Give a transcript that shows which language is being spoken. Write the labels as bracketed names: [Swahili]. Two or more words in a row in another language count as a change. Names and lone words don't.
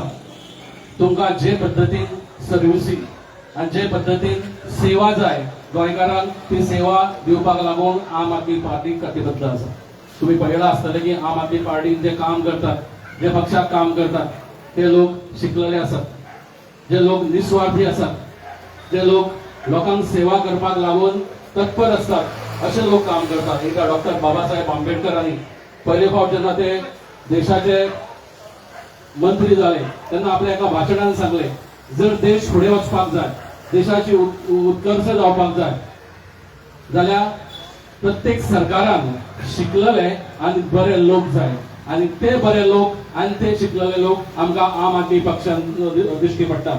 [Konkani] तुमकां जे पद्धतीन सर्विसींग आणि जे पद्धतीन सेवा जाय गोंयकारांक ती सेवा दिवपाक लागून आम आदमी पार्टी कटिबद्ध आसा. तुम्ही पळयलां आसतलें की आम आदमी पार्टीन जे काम करतात जे पक्षाक काम करतात ते लोक शिकलेले आसात, जे लोक निस्वार्थी आसात, जे लोक लोकांक सेवा करपाक लागून तत्पर असतात असे लोक काम करतात. एका डॉक्टर बाबासाहेब आंबेडकरांनी पहिले फावट जेन्ना ते देशाचे मंत्री झाले तेन्ना आपल्या एका भाशणान सांगले जर देश फुडें वचपाक जाय देशाची उत्कर्ष जावपाक जाय जाल्यार प्रत्येक सरकारान शिकलेले आणि बरे लोक जाय आणि ते बरे लोक आणि ते शिकलेले लोक आमकां आम आदमी पक्षान दिश्टी पडटात.